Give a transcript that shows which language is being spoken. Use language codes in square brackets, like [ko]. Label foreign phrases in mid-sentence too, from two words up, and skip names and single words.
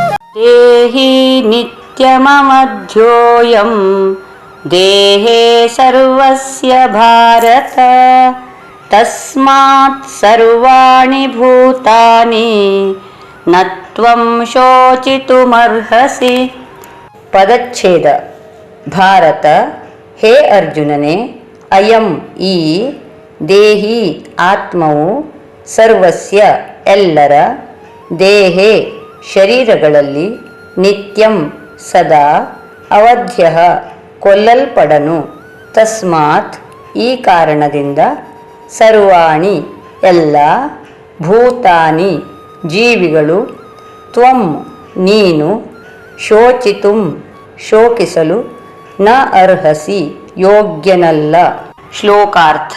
[sa] ದೇಹಿ ನಿತ್ಯಮಮಧ್ಯೋಯಂ ದೇಹೇ ಸರ್ವಸ್ಯ ಭಾರತ ತಸ್ಮಾತ್ ಸರ್ವಾಣಿ ಭೂತಾನಿ ನ ತ್ವಂ ಶೋಚಿತುಮರ್ಹಸಿ. [kn] ಪದಚ್ಛೇದ. ಭಾರತ, ಹೇ ಅರ್ಜುನನೇ, ಅಯಂ ಈ, ದೇಹಿ ಆತ್ಮವು, ಸರ್ವಸ್ಯ ಎಲ್ಲರ, ದೇಹೇ ಶರೀರಗಳಲ್ಲಿ, ನಿತ್ಯಂ ಸದಾ, ಅವಧ್ಯ ಕೊಲ್ಲಲ್ಪಡನು, ತಸ್ಮಾತ್ ಈ ಕಾರಣದಿಂದ, ಸರ್ವಾಣಿ ಎಲ್ಲ, ಭೂತಾನಿ ಜೀವಿಗಳು, ತ್ವಂ ನೀನು, ಶೋಚಿತುಂ ಶೋಕಿಸಲು, [sa] ನ ಅರ್ಹಸಿ [kn] ಯೋಗ್ಯನಲ್ಲ. ಶ್ಲೋಕಾರ್ಥ.